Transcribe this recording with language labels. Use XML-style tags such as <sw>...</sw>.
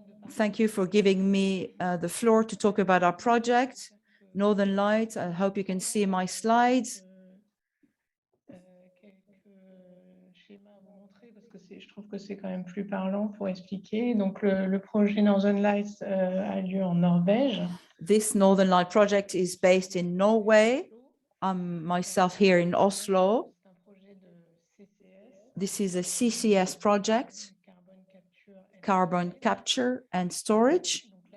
<en>Thank you for giving me the floor to talk about our project, Northern Lights. I hope you can see my slides.</en> <fr>Je trouve que c'est quand même plus parlant pour expliquer. Donc, le projet Northern Lights a lieu en Norvège.</fr> <en>This Northern Light project is based in Norway. I'm myself here in Oslo. This is a CCS project, carbon capture and storage.</en>